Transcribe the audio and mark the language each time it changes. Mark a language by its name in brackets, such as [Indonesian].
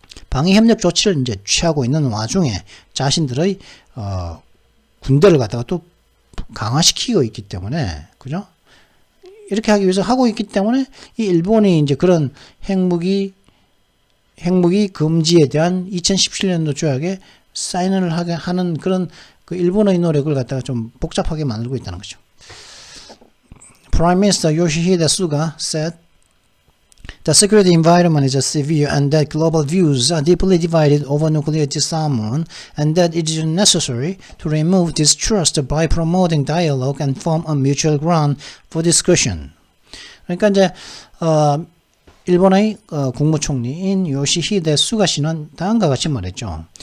[Korean] 방위협력 조치를 이제 취하고 있는 와중에 자신들의 군대를 갖다가 또 강화시키고 있기 때문에, 그죠? 이렇게 하기 위해서 하고 있기 때문에 이 일본이 이제 그런 핵무기 금지에 대한 2017년도 조약에 사인을 하는 그런 그 일본의 노력을 갖다가 좀 복잡하게 만들고 있다는 거죠. [English] Prime Minister Yoshihide Suga said the security environment is severe and that global views are deeply divided over nuclear disarmament and that it is necessary to remove distrust by promoting dialogue and form a mutual ground for discussion. [Korean] 그러니까 이제 일본의 국무총리인 요시히데 수가 씨는 다음과 같이 말했죠.